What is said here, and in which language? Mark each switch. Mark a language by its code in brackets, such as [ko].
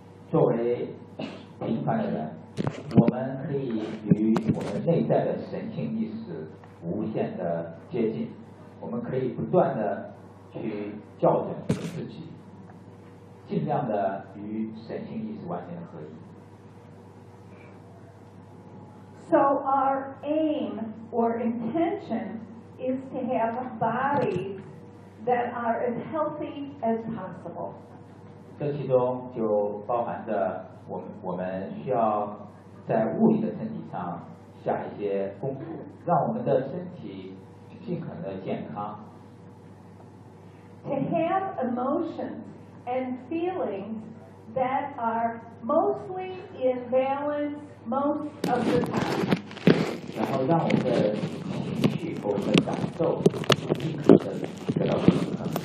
[zh] 作为平凡的人，我们可以与我们内在的神性意识无限的接近。我们可以不断的去校准自己，尽量的与神性意识完全合一。 [en] So our aim or intention is to have bodies that are as healthy as possible. [zh] 这其中就包含着我们需要在物理的身体上下一些功夫，让我们的身体尽可能的健康。 [en] To have emotions and feelings that are mostly in balance most of the time. [zh] 然后让我们的情绪和我们的感受尽可能的得到平衡。